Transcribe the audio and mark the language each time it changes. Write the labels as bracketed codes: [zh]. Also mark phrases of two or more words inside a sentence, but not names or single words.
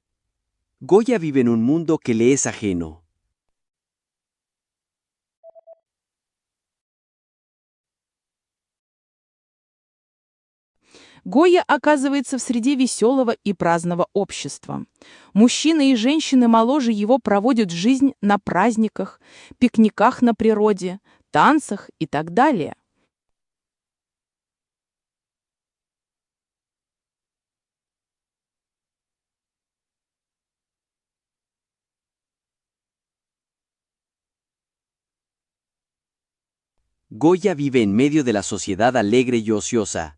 [es] Goya vive en un mundo que le es ajeno. [ru] Гойя оказывается в среде веселого и праздного общества. Мужчины и женщины моложе его проводят жизнь на праздниках, пикниках на природе, танцах и так далее. [es] Goya vive en medio de la sociedad alegre y ociosa.